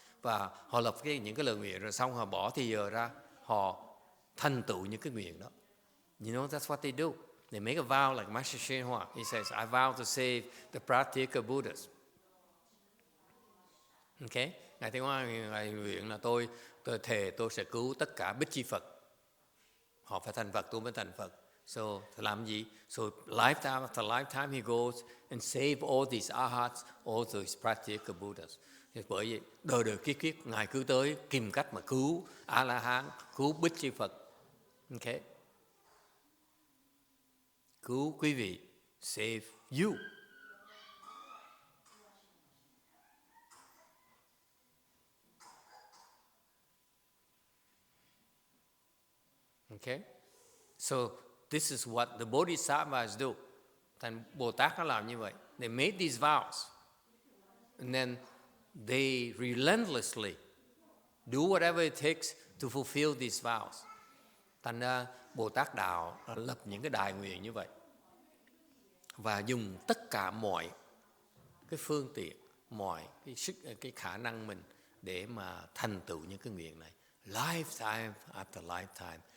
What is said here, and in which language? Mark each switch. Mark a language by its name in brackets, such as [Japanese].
[Vietnamese] Và họ lập những cái lời nguyện rồi xong họ bỏ thì giờ ra, họ thành tựu những cái nguyện đó. [English] You know, that's what they do. They make a vow like Master YongHua. He says, I vow to save the Patriarch Buddhas. Okay? [Vietnamese] Ngài Thế Hoa ngài nguyện là tôi thề tôi sẽ cứu tất cả Bích Chi Phật. Họ phải thành Phật, tôi mới thành Phật. So, làm gì? [English] So, lifetime after lifetime he goes and save all these arhats, all those Patriarch Buddhas. [Vietnamese] Bởi vì đời kiếp kiếp ngài cứ tới tìm cách mà cứu A-la-hán, cứu Bích Chi Phật. [English] Okay? [Vietnamese] Cứu quý vị, [English] save you. Okay? So this is what the Bodhisattvas do. [Vietnamese] Thành Bồ Tát nó làm như vậy. [English] They made these vows. And then they relentlessly do whatever it takes to fulfill these vows. [Vietnamese] Thành ra Bồ Tát Đạo lập những cái đại nguyện như vậy. Và dùng tất cả mọi cái phương tiện, mọi cái khả năng mình để mà thành tựu những cái nguyện này. [English] Lifetime after lifetime.